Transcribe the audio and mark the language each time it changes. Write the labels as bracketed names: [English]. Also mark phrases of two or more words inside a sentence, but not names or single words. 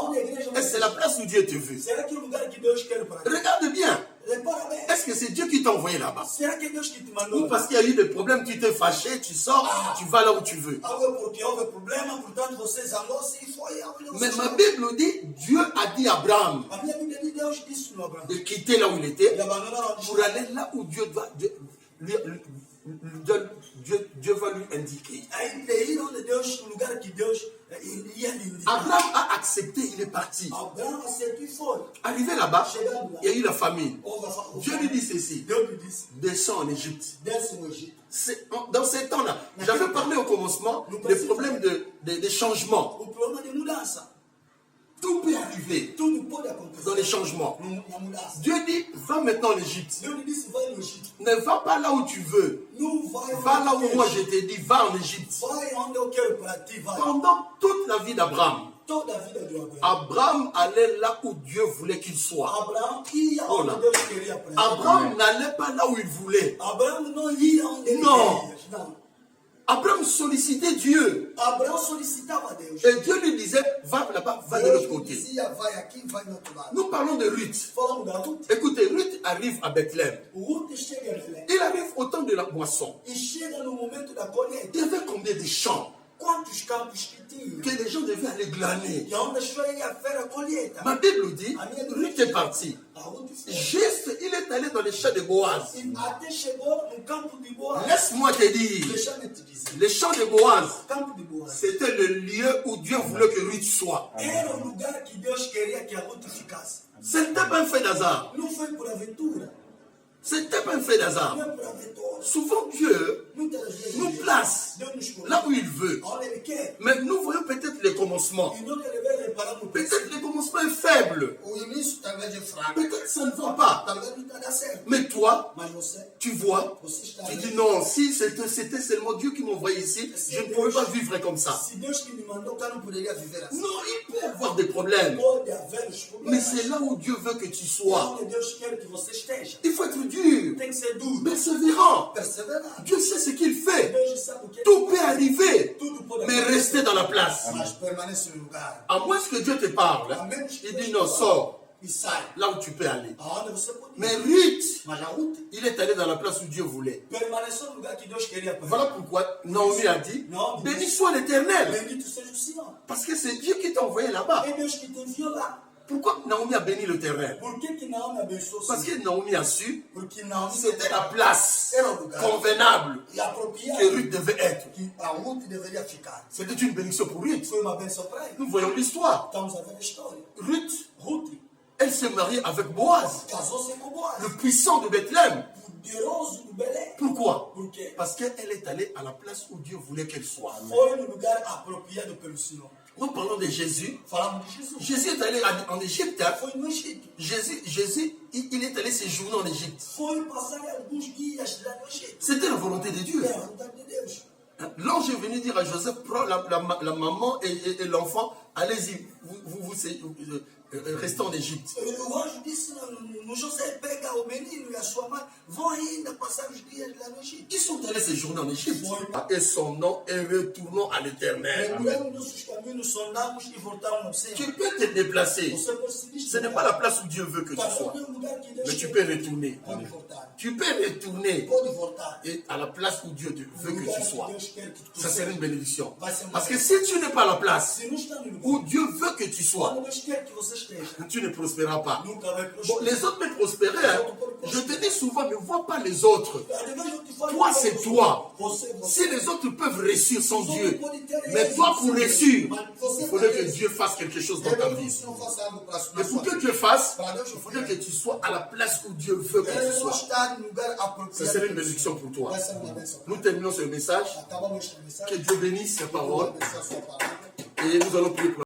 [Portuguese] Aonde a igreja [French] est-ce que c'est la place où Dieu te veut? [Portuguese] Será que é o lugar que Deus quer para ti? [French] Regarde bien. [Portuguese] Repara bem. [French] Est-ce que c'est Dieu qui t'a envoyé là-bas? [Portuguese] Será que é Deus que te Ou mandou? [French] parce qu'il y a eu des problèmes, tu t'es fâché, tu sors, tu vas là où tu veux. Ah ouais, [Portuguese] porque houve problema, portanto você zangou-se e foi aonde você [French] Mais ma [Portuguese] chegou. [French] Bible dit, Dieu a dit à Abraham [Portuguese] A minha Bíblia diz, Deus disse no Abraão. [French] de quitter là où il était [Portuguese] Ele abandonou onde [French] pour aller là où Dieu va lui indiquer. [Portuguese] Aí de ir onde Deus, no lugar que Deus ia lhe indicar. [French] Abraham a accepté, il est parti. [Portuguese] Abraão aceitou e foi. [French] Arrivé là-bas, il y a eu la famine. [Portuguese] Houve a [French] Dieu lui dit ceci, [Portuguese] Deus lhe disse, [French] descends en Égypte. [Portuguese] desce no Egito. [French] Dans ces temps-là, j'avais parlé au commencement des problèmes de changement. [Portuguese] O problema de mudança. [French] Tout peut arriver [Portuguese] Tudo pode acontecer. [French] dans les changements. [Portuguese] Na mudança. [French] Dieu dit, va maintenant en Égypte. [Portuguese] Deus lhe disse, vai no Egito. [French] Ne va pas là où tu veux. [Portuguese] Não vai [French] Va là [Portuguese] onde [French] où [Portuguese] tu [French] moi [Portuguese] queres. [French] je t'ai dit, va en Égypte. [Portuguese] Vai onde eu quero para ti, vai. [French] Pendant toute la vie d'Abraham, [Portuguese] toda a vida de Abraão. [French] Abraham allait là où Dieu voulait qu'il soit. [Portuguese] Abraão ia Oh onde [French] là. [Portuguese] Deus queria para ele. [French] Abraham n'allait pas là où il voulait. [Portuguese] Abraão não ia onde ele Não. queria. Não. [French] Abraham sollicitait Dieu. [Portuguese] Abraão solicitava a Deus. [French] Et Dieu lui disait, va là-bas, va de [Portuguese] Deus [French] l'autre [Portuguese] lhe [French] côté. [Portuguese] dizia, vai aqui, vai do outro lado. [French] Nous parlons de Ruth. [Portuguese] Falamos da Ruth. [French] Écoutez, Ruth arrive à Bethléem. [Portuguese] Ruth chega em Belém. [French] Il arrive au temps de la moisson. [Portuguese] E chega no momento da colheita. [French] Il y avait combien de champs [Portuguese] Quantos campos que tinha? [French] que les gens devaient aller glaner. [Portuguese] E onde as pessoas iam fazer a colheita. [French] Ma Bible dit, Ruth est parti. [Portuguese] A Ruth foi. [French] Juste, il est allé dans les champs de Boaz. [Portuguese] E até chegou no campo de Boaz. [French] Laisse-moi te dire, [Portuguese] Deixa-me te dizer. [French] les champs de Boaz, [Portuguese] Campo de Boaz. [French] c'était le lieu où Dieu voulait que Ruth soit. [Portuguese] Era o lugar que Deus queria que a Ruth ficasse. [French] Ce n'était pas un fait d'hasard. [Portuguese] Não foi por aventura. [French] Ce n'était pas un fait d'hasard. [Portuguese] Não é por aventura. [French] Souvent, Dieu [Portuguese] Muitas vezes [French] nous place [Portuguese] Deus nos coloca [French] là où il veut. [Portuguese] onde Ele quer. [French] Mais nous voyons peut-être les commencements. [Portuguese] E nós devemos reparar no [French] Peut-être [Portuguese] princípio. [French] le commencement est faible. [Portuguese] O início talvez é fraco. [French] Peut-être ça ne va pas. [Portuguese] Talvez não está dando certo. [French] Mais toi, [Portuguese] Mas você, [French] tu vois, [Portuguese] você está [French] tu [Portuguese] vendo. [French] dis non, si c'était seulement Dieu qui m'envoyait ici, je ne pouvais pas vivre comme ça. [Portuguese] Se Deus que me mandou, eu não poderia viver assim. [French] Non, il peut y avoir des problèmes. [Portuguese] Pode haver os [French] Mais [Portuguese] problemas. [French] c'est là où Dieu veut que tu [Portuguese] É [French] sois. [Portuguese] onde Deus quer que você esteja. [French] Il faut être dur, [Portuguese] Tem que ser duro. [French] persévérant. [Portuguese] Perseverar. [French] Dieu sait ce qu'il fait. [Portuguese] Deus sabe o que [French] Tout peut arriver, [Portuguese] tudo pode [French] mais [Portuguese] acontecer. [French] rester dans la place. [Portuguese] Mas permanece no lugar. [French] À moins que Dieu te parle, [Portuguese] A menos que [French] il [Portuguese] Deus [French] dit [Portuguese] te [French] non, [Portuguese] fale. [French] sors [Portuguese] E sai. [French] là où tu peux aller. [Portuguese] Aonde você pode ir. [French] Mais Ruth, [Portuguese] Mas a Ruth [French] il est allé dans la place où Dieu voulait. [Portuguese] permaneceu no lugar que Deus queria para [French] Voilà [Portuguese] ela. [French] pourquoi Naomi a dit, Non. béni soit l'Éternel. [Portuguese] Bendito seja o Senhor. [French] Parce que c'est Dieu qui t'a envoyé là-bas. [Portuguese] É Deus que te enviou lá. [French] Pourquoi Naomi a béni l'Éternel? [Portuguese] Por que Naomi abençoou o [French] Parce [Portuguese] Senhor? [French] que Naomi a su, [Portuguese] Porque Naomi [French] c'était la place [Portuguese] era o lugar [French] convenable [Portuguese] e apropriado [French] que Ruth devait être. [Portuguese] que a Ruth deveria ficar. [French] C'était une bénédiction pour Ruth. [Portuguese] Foi uma benção para ele. [French] Nous voyons l'histoire. [Portuguese] Estamos a ver a história. [French] Ruth, [Portuguese] Ruth [French] elle s'est mariée avec Boaz, [Portuguese] casou-se com Boaz. [French] le puissant de Bethléem. [Portuguese] Poderoso do Belém. [French] Pourquoi? [Portuguese] Por quê? [French] Parce qu'elle est allée à la place où Dieu voulait qu'elle soit. [Portuguese] Foi no lugar apropriado pelo Senhor. [French] Nous parlons de Jésus. [Portuguese] Falamos de Jesus. [French] Jésus est allé en Égypte. Hein. [Portuguese] Foi no Egito. [French] Jésus, il est allé séjourner en Égypte. [Portuguese] Foi passar alguns dias lá no Egito. [French] C'était la volonté de Dieu. [Portuguese] É a vontade de Deus. [French] Hein. L'ange est venu dire à Joseph, prends la maman et l'enfant, allez-y, restez en Égypte. [Portuguese] O anjo disse no José, pega o menino e a sua mãe, vão ainda passar os dias lá no Egito. [French] Ils sont allés séjourner en Égypte. Et son nom est retournant à l'Éternel. [Portuguese] Lembramos nossos caminhos, sondamos e voltamos ao Senhor. [French] Tu peux te déplacer. [Portuguese] Você pode se [French] Ce n'est pas la place où Dieu veut que tu sois. Mais tu peux retourner. [Portuguese] Pode voltar. [French] Tu peux retourner [Portuguese] Pode voltar. [French] et à la place où Dieu veut que tu sois. [Portuguese] Deus quer que tu [French] Ça serait une bénédiction. [Portuguese] Vai ser uma [French] Parce que [Portuguese] bênção. [French] si tu n'es pas à la place [Portuguese] Se não está no lugar [French] où Dieu veut que tu sois, [Portuguese] onde Deus quer que você esteja, [French] tu ne prospéreras pas. [Portuguese] nunca vai [French] Bon, [Portuguese] prosperar. [French] les autres peuvent prospérer. Hein. Je te dis souvent, ne vois pas les autres. [Portuguese] Às vezes eu te falo, [French] Toi, c'est toi. [Portuguese] Você. [French] Si les autres peuvent réussir sans Dieu, mais toi, pour réussir, il faudrait que Dieu fasse quelque chose dans ta vie. [Portuguese] Não faça algo para [French] Et pour que Dieu fasse, il faudrait que tu sois à la place où Dieu veut que tu sois. [Portuguese] estar no lugar [French] Ça [Portuguese] apropriado. [French] serait une bénédiction pour toi. [Portuguese] Vai ser uma bênção. [French] Nous terminons ce message. [Portuguese] Acabamos esta mensagem. [French] Que Dieu bénisse sa parole. [Portuguese] Abençoe a sua palavra. [French] Et nous allons prier pour